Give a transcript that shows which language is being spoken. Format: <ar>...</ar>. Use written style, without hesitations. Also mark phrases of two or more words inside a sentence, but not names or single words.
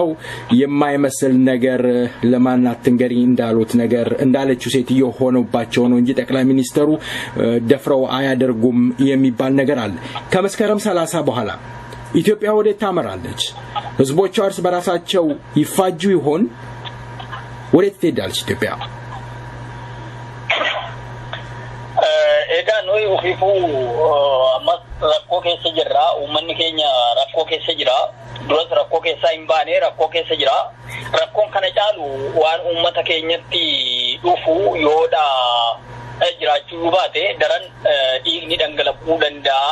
<am>የማይመስል ነገር ለማናት ትንገሪ እንዳሉት ነገር እንዳለችው ሴትዮ ሆነውባቸው ነው እንጂ ጠቅላይ ሚኒስትሩ ደፍረው አያደርጉም የሚባል ነገር አለ። ከመስከረም 30 በኋላ ኢትዮጵያ ወዴት ታመራለች? ህዝቦቿ እርስ በራሳቸው ይፋጁ ይሆን? ወዴት ትሄዳለች ኢትዮጵያ?</am> <om>Ega noi ufifu amas rakko keessa jirra, ummanni keenya rakko keessa jira, duras rakko keessa hin baane rakko keessa jira. Rakkoon kana caalu waan ummata keenyatti dhufu yoodha jiraachuu baate daran dhiigni dhangala'uu danda'a.</om>